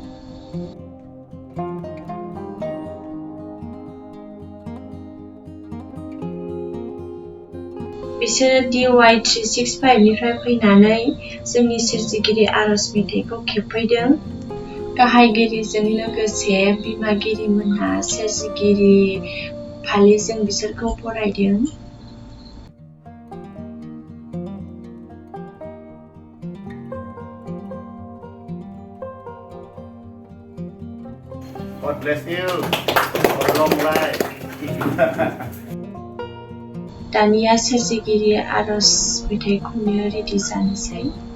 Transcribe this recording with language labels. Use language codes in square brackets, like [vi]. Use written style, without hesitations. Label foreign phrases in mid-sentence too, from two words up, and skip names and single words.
[brx] बिसोरो DY 365 निफ्राय फैनानै जोंनि सोरजिगिरि आरज मेथाइखौ खेबफैदों। गाहायगिरिजों लोगोसे बिमागिरिमोनहा सोरजिगिरि फालिजों बिसोरखौ बरायदों। [en] God bless you for a long life. [brx] दानिया सोरजिगिरि आरज मेथाइ खननो रेडि जानोसै।